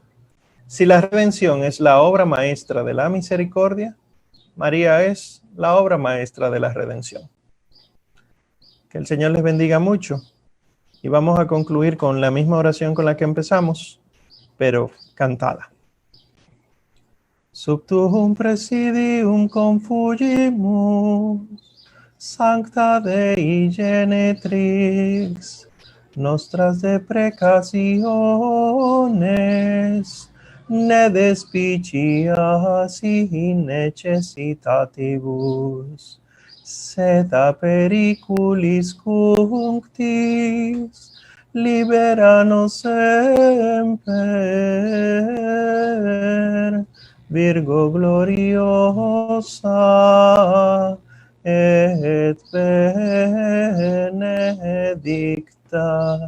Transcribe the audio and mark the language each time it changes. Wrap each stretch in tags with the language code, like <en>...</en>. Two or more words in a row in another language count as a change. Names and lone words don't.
<es>Si la redención es la obra maestra de la misericordia, María es la obra maestra de la redención. Que el Señor les bendiga mucho. Y vamos a concluir con la misma oración con la que empezamos. pero cantada.</es> <la>Sub tuum presidium confugimus, Sancta Dei Genetrix, nostras deprecationes, ne despicias in necessitatibus, sed a periculis cunctis, libera nos semper, Virgo gloriosa et benedicta.</la>